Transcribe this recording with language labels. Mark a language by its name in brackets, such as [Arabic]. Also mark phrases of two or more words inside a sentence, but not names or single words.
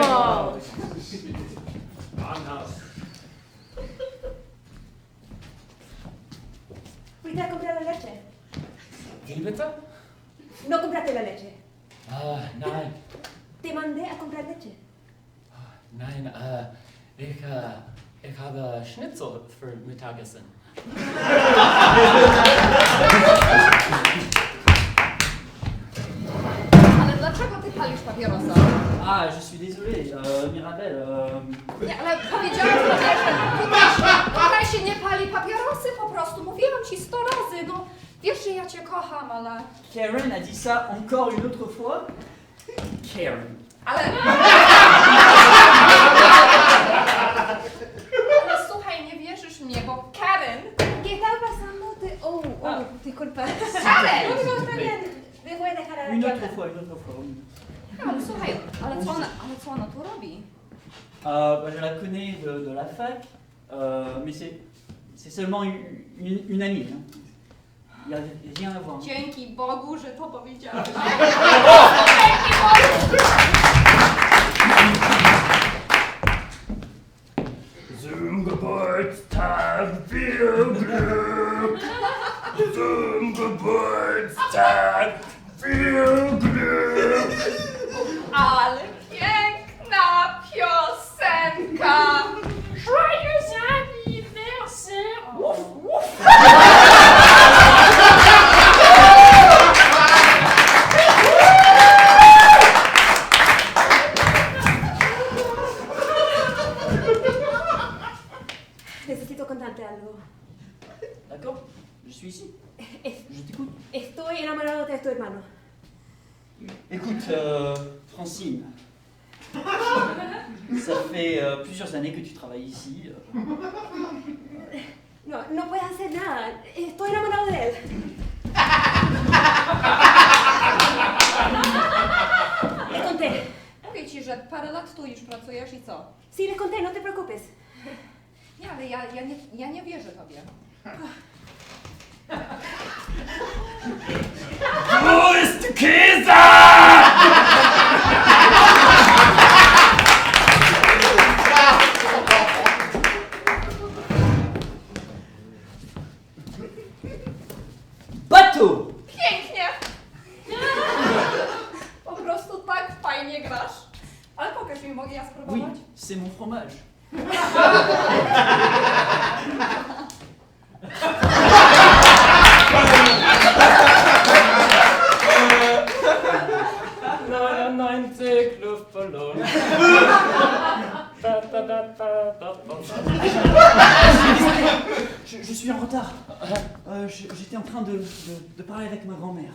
[Spanish] Fuiste a comprar la leche. [German] Wie bitte? [Spanish] No compraste la leche. [German] Nein. [Spanish] Te mandé a comprar leche. [German] Nein, ich habe Schnitzel für Mittagessen. [Polish] Ale dlaczego ty palisz papierosa? [French] Ah, je suis désolé, Mirabelle. [Polish] Nie, ale powiedziałam tobie, że tutaj się nie pali papierosy po prostu. Mówiłam ci 100 razy, no. Wiesz, że ja cię kocham, ale... [French] Karen a dit ça encore une autre fois? Karen. [Polish] Ale słuchaj, nie wierzysz mnie, bo Karen... [Spanish] ¿Qué está pasando? Disculpa. Karen! No, está bien. Me voy a dejar a [French] Une [Spanish] la [French] autre fois, une autre fois. [Polish] Ale słuchaj, ale co ona tu robi? [French] Bah, je la connais de la fac, mais c'est seulement une amie. Hein. Il n'y a rien à voir. [Polish] Dzięki Bogu, że to powiedziałeś. [German] Zum Geburtstag viel Glück. Zum Geburtstag viel Glück. [Polish] Ale piękna piosenka! [French] Joyeux anniversaire! Woof, woof! [Spanish] Necesito contarte algo. [French] D'accord, je suis ici. Je t'écoute. [Spanish] Estoy enamorado de tu hermano. [French] Écoute, Francine, ça fait plusieurs années que tu travailles ici. [Spanish] No, no puedes hacer nada. Estoy enamorado de él. Le conté. [Polish] Mówię ci, że parę lat tu już pracujesz i co? [Spanish] Sí, le conté, no te preocupes. [Polish] Nie, ale ja nie wierzę tobie. [German] Wo ist der Käse? [French] Bateau! [Polish] Pięknie! Po prostu tak fajnie grasz. Ale pokaż mi, mogę ja [French] Oui, [Polish] spróbować? [French] c'est mon fromage. [German] Luftballon. [French] Je suis en retard. J'étais en train de parler avec ma grand-mère.